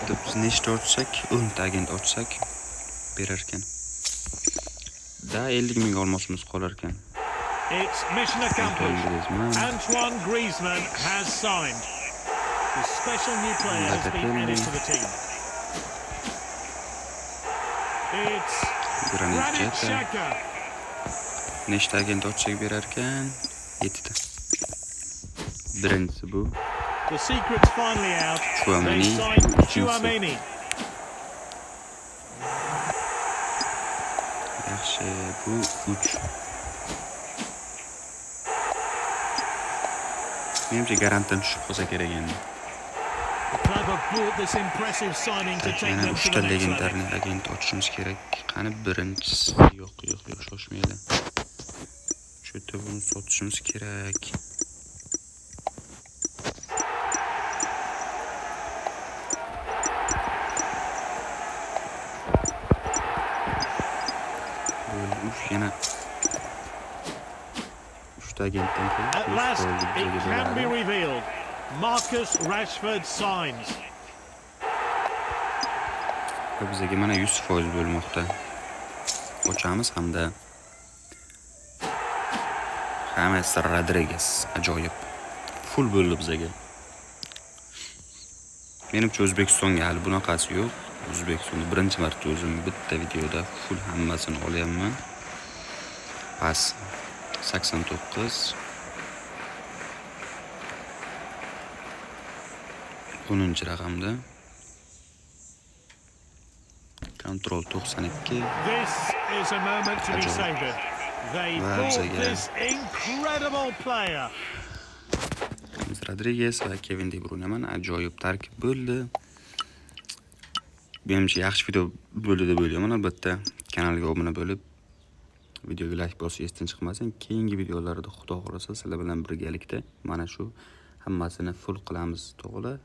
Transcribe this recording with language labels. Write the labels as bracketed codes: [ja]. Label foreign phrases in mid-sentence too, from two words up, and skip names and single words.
[uz] Biz nechta ochsak, 10 ta agent ochsak berar ekan. Da 50 ming olmosimiz qolar ekan. [en] It's mission accomplished. Antoine Griezmann has signed. The special new player has been added to the team. It's Granit Xhaka. [uz] Nechta agent ochsak berar ekan? 7 ta. Birinchisi bu. [en] The secret's finally out. Tchouaméni. They signed Tchouaméni. [uz] Yaxshi, bu 3. Menimcha garantdan tushib qolsa kerak endi. [en] The club have brought this impressive signing to take [uz] Yana [en] them to [uz] 3 [en] the [uz] ta [en] next level. [uz] legendarniy agent ochishimiz kerak. Qani birinchisi? Yo'q, shoshmaydi. Shu yerda buni sotishimiz kerak. Yana 3 ta agentdan keyin [en] At last, it can be revealed. Marcus Rashford signs. [uz] Bizga mana 100% bo'lmoqda. Ochamiz hamda James Rodriguez ajoyib. Full bo'ldi bizga. Menimcha O'zbekistonga hali bunaqasi yo'q. O'zbekistonda birinchi marta o'zim bitta videoda full hammasini olyapman. Pas 89 10 raqamda. Control 92. [en] This is a moment to be savoured. They bought this incredible player. [uz] James Rodriguez va Kevin De Bruyne mana ajoyib tarkib bo'ldi. Menimcha yaxshi video bo'ldi deb o'ylayman. Albatta, kanalga obuna bo'lib, videoga like bosish esdan chiqmasin. Keyingi videolarda Xudo xolasa sizlar bilan birgalikda mana shu hammasini full qilamiz, to'g'ri.